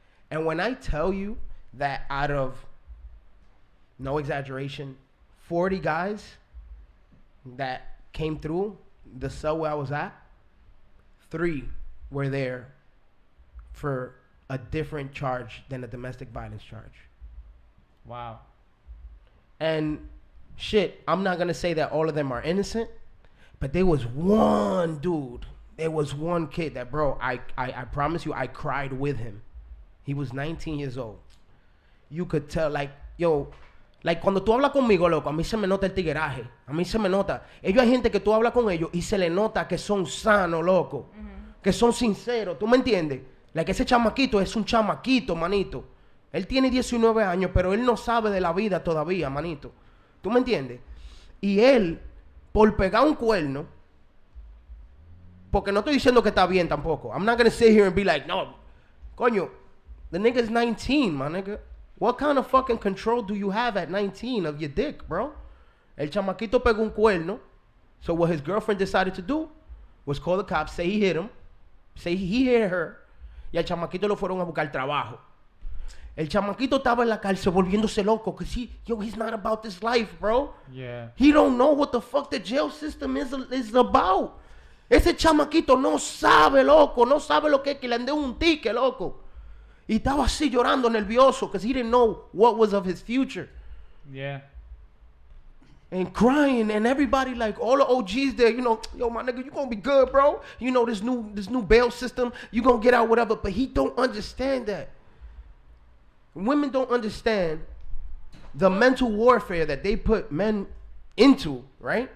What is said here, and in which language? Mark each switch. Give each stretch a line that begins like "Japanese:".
English: And when I tell you that out of, no exaggeration, 40 guys that came through the cell where I was at, 3 were there for a different charge than a domestic violence charge. Wow. And shit, I'm not gonna say that all of them are innocent, but there was one dude, there was one kid that, bro, I promise you, I cried with him. He was 19 years old. You could tell, like, yo, like
Spanish: cuando tú hablas conmigo, loco, a mí se me nota el tigueraje. A mí se me nota. Ellos hay gente que tú hablas con ellos y se le nota que son sanos, loco. Que son sinceros, ¿tú me entiendes? Like, ese chamaquito es un chamaquito, manito. Él tiene 19 años, pero él no sabe de la vida todavía, manito. ¿Tú me entiendes? Y él, por pegar un cuerno, porque no estoy diciendo que está bien tampoco.
English: I'm not going to sit here and be like, no, coño, the nigga's 19, my nigga. What kind of fucking control do you have at 19 of your dick, bro?
Spanish: El chamaquito pegó un cuerno.
English: So what his girlfriend decided to do was call the cops, say he hit him, say he hit her.
Spanish: Y al chamaquito lo fueron a buscar trabajo. El chamaquito estaba en la cárcel volviéndose loco.
English: Cause he's not about this life, bro. Yeah. He don't know what the fuck the jail system is about.
Spanish: Ese chamaquito no sabe, loco. No sabe lo que es que le han dado un ticket, loco. Y estaba así llorando, nervioso.
English: Because he didn't know what was of his future. Yeah. And crying, and everybody, like, all the OGs there, you know, yo, my nigga, you gonna be good, bro. You know, this new bail system, you gonna get out, whatever. But he don't understand that. Women don't understand the mental warfare that they put men into, right?